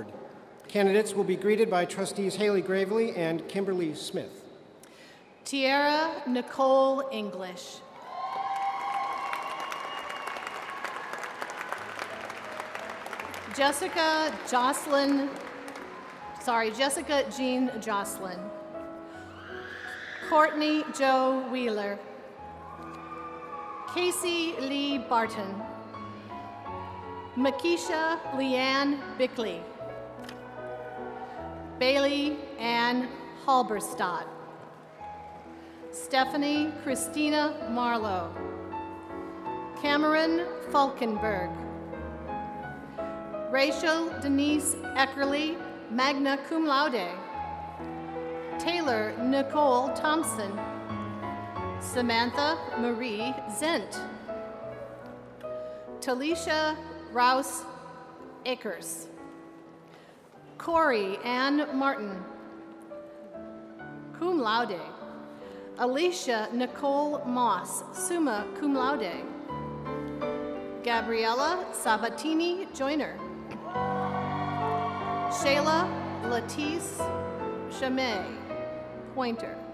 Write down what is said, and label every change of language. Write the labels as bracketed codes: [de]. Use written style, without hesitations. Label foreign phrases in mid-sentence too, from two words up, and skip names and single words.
[en] Candidates will be greeted by Trustees Haley Gravely and Kimberly Smith. Tiara Nicole English. Jessica Jean Jocelyn. Courtney Joe Wheeler. Casey Lee Barton. Makisha Leanne Bickley. Bailey Ann Halberstadt. Stephanie Christina Marlowe. Cameron Falkenberg. Rachel Denise Eckerly, [la] magna cum laude. [en] Taylor Nicole Thompson. Samantha Marie Zent. Talisha Rouse Akers. Corey Ann Martin, [la] cum laude. [en] Alicia Nicole Moss, [la] summa cum laude. [en] Gabriella Sabatini Joyner. Shayla Latisse Chamay, Pointer.